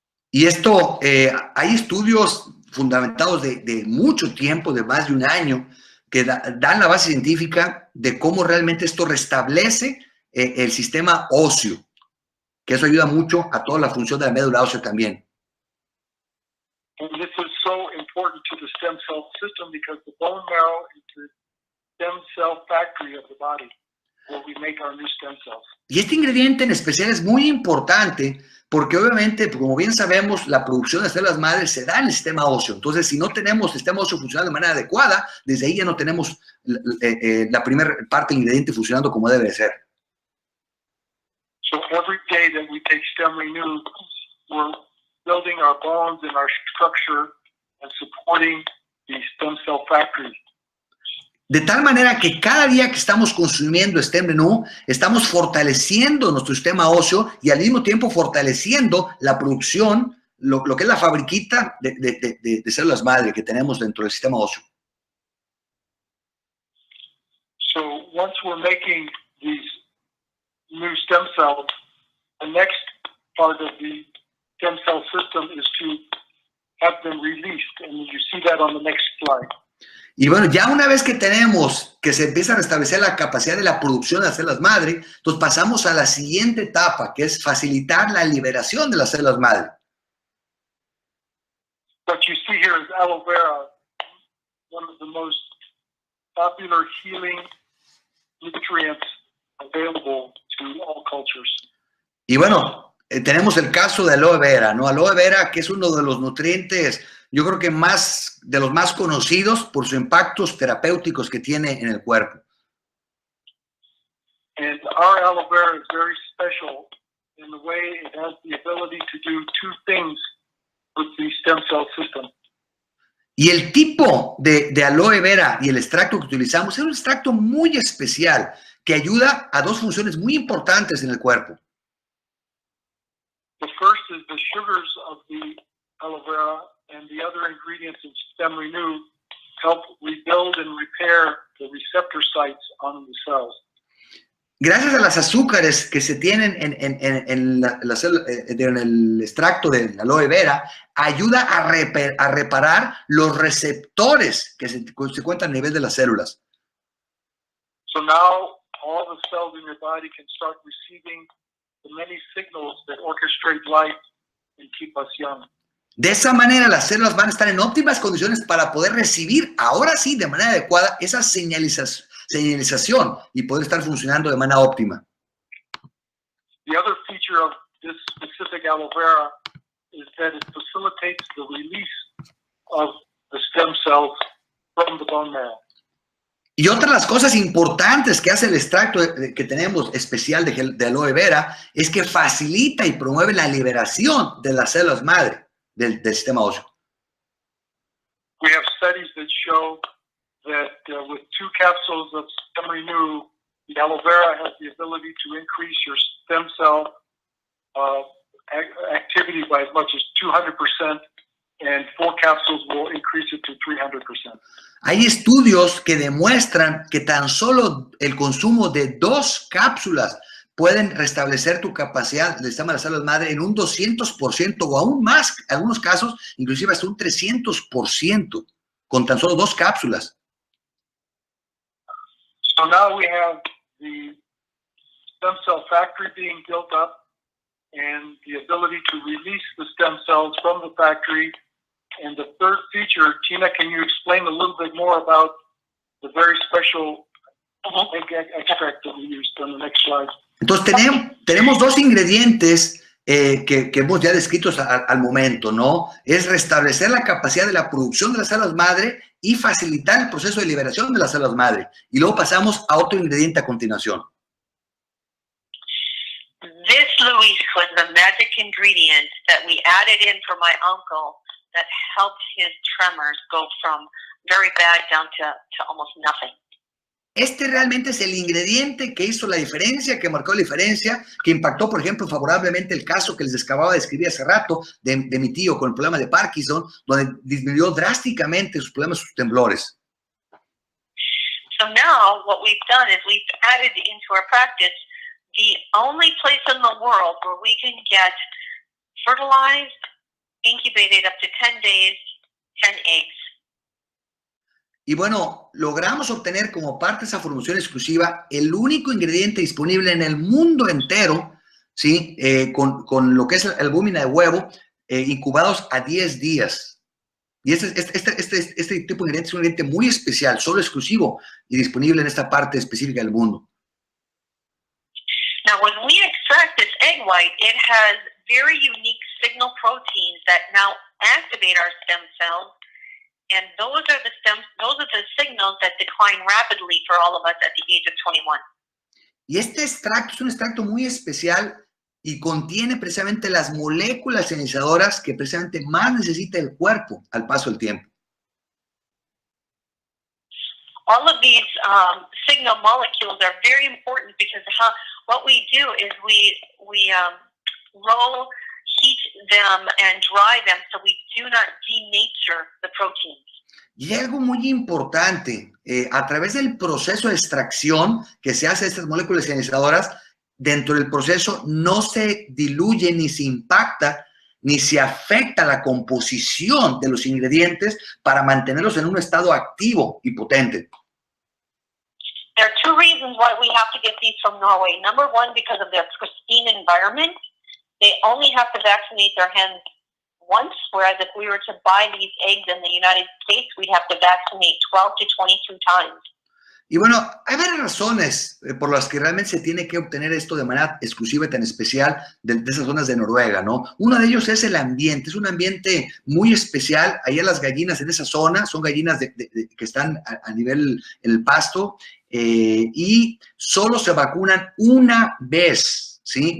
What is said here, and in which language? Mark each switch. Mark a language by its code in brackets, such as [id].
[es] Y esto, hay estudios fundamentados de mucho tiempo, de más de 1 año, que dan la base científica de cómo realmente esto restablece el sistema óseo, que eso ayuda mucho a toda la función de la médula ósea también. [en] And this is so important to the stem cell system because the bone marrow is the stem cell factory of the body, where we make our new stem cells. [es] Y este ingrediente en especial es muy importante porque obviamente, como bien sabemos, la producción de células madres se da en el sistema óseo. Entonces, si no tenemos sistema óseo funcionando de manera adecuada, desde ahí ya no tenemos la primera parte del ingrediente funcionando como debe de ser. [en] So every day that we take Stemrenu, we're building our bones and our structure and supporting the stem cell factory. [es] De tal manera que cada día que estamos consumiendo Stemrenu, estamos fortaleciendo nuestro sistema óseo y al mismo tiempo fortaleciendo la producción, lo que es la fabriquita de células madre que tenemos dentro del sistema óseo. [en] So once we're making these new stem cells, the next part of the stem cell system is to have them released, and you see that on the next slide. [es] Y bueno, ya una vez que tenemos que se empieza a restablecer la capacidad de la producción de las células madre, entonces pasamos a la siguiente etapa, que es facilitar la liberación de las células madre. [en] What you see here is aloe vera, one of the most popular healing nutrients available to all cultures. [es] Y bueno, tenemos el caso de aloe vera, ¿no? Aloe vera, que es uno de los nutrientes, yo creo que de los más conocidos por sus impactos terapéuticos que tiene en el cuerpo. [en] And our aloe vera is very special in the way it has the ability to do 2 things with the stem cell system. [es] Y el tipo de aloe vera y el extracto que utilizamos es un extracto muy especial que ayuda a 2 funciones muy importantes en el cuerpo. [en] The first is the sugars of the aloe vera and the other ingredients in Stemrenu help rebuild and repair the receptor sites on the cells. [es] Gracias a las azúcares que se tienen en el extracto de aloe vera, ayuda a reparar los receptores que se encuentran a nivel de las células. [en] So now all the cells in your body can start receiving the many signals that orchestrate life and keep us young. [es] De esa manera, las células van a estar en óptimas condiciones para poder recibir, ahora sí, de manera adecuada, esa señalización y poder estar funcionando de manera óptima. [en] The other feature of this specific aloe vera is that it facilitates the release of the stem cells from the bone marrow. [es] Y otra de las cosas importantes que hace el extracto que tenemos especial de aloe vera es que facilita y promueve la liberación de las células madre del sistema óseo. [en] We have studies that show that with 2 capsules of Stemrenu, the aloe vera has the ability to increase your stem cell activity by as much as 200%, and 4 capsules will increase it to 300%. [es] Hay estudios que demuestran que tan solo el consumo de 2 cápsulas pueden restablecer tu capacidad del sistema de las células madre en un 200% o aún más, en algunos casos, inclusive hasta un 300%, con tan solo 2 cápsulas. [en] So now we have the stem cell factory being built up and the ability to release the stem cells from the factory. And the third feature, Tina, can you explain a little bit more about the very special extract that we used on the next slide? [es] Entonces tenemos 2 ingredientes que hemos ya descritos al momento, ¿no? Es restablecer la capacidad de la producción de las células madre y facilitar el proceso de liberación de las células madre. Y luego pasamos a otro ingrediente a continuación. [en] This, Luis, was the magic ingredient that we added in for my uncle that helped his tremors go from very bad down to almost nothing. [es] Este realmente es el ingrediente que hizo la diferencia, que marcó la diferencia, que impactó, por ejemplo, favorablemente el caso que les acababa de describir hace rato de mi tío con el problema de Parkinson, donde disminuyó drásticamente sus problemas, sus temblores. [en] So now what we've done is we've added into our practice the only place in the world where we can get fertilized, incubated up to 10 days, 10 eggs. [es] Y bueno, logramos obtener como parte de esa formulación exclusiva el único ingrediente disponible en el mundo entero, ¿sí? Con lo que es la albúmina de huevo, incubados a 10 días. Y este tipo de ingrediente es un ingrediente muy especial, solo exclusivo y disponible en esta parte específica del mundo. [en] Now, when we extract this egg white, it has very unique signal proteins that now activate our stem cells. And those are the signals that decline rapidly for all of us at the age of 21. [es] Y este extracto es un extracto muy especial y contiene precisamente las moléculas ionizadores que precisamente más necesita el cuerpo al paso del tiempo. [en] All of these signal molecules are very important because what we do is we roll, heat them and dry them so we do not denature the proteins. [es] Y algo muy importante, a través del proceso de extracción que se hace de estas moléculas ionizadoras, dentro del proceso no se diluye ni se impacta ni se afecta la composición de los ingredientes para mantenerlos en un estado activo y potente. [en] There are 2 reasons why we have to get these from Norway. Number one, because of their pristine environment. They only have to vaccinate their hens once, whereas if we were to buy these eggs in the United States, we'd have to vaccinate 12 to 22 times. [es] Y bueno, hay varias razones por las que realmente se tiene que obtener esto de manera exclusiva y tan especial de esas zonas de Noruega, ¿no? Uno de ellos es el ambiente, es un ambiente muy especial. Allá las gallinas en esa zona son gallinas que están a nivel en el pasto y solo se vacunan una vez, ¿sí?